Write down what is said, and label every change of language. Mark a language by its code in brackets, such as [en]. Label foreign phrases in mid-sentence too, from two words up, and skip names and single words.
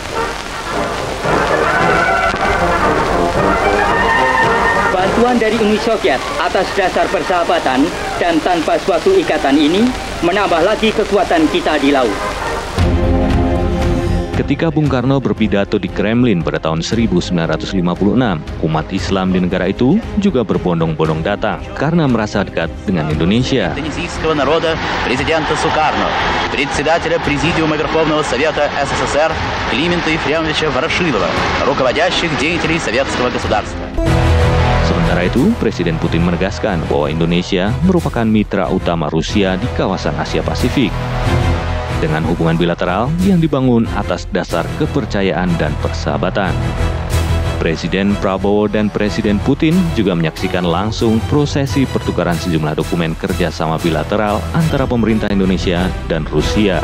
[id] Bantuan dari Uni Soviet atas dasar persahabatan dan tanpa suatu ikatan ini menambah lagi kekuatan kita di laut. Ketika Bung Karno berpidato di Kremlin pada tahun 1956, umat Islam di negara itu juga berbondong-bondong datang karena merasa dekat dengan Indonesia. [ru] Индонезийского народа президента Сукарно, председателя Президиума Верховного Совета СССР Климента Ефремовича Ворошилова, руководящих деятелей советского государства. [id] Sementara itu, Presiden Putin menegaskan bahwa Indonesia merupakan mitra utama Rusia di kawasan Asia Pasifik, dengan hubungan bilateral yang dibangun atas dasar kepercayaan dan persahabatan. Presiden Prabowo dan Presiden Putin juga menyaksikan langsung prosesi pertukaran sejumlah dokumen kerjasama bilateral antara pemerintah Indonesia dan Rusia.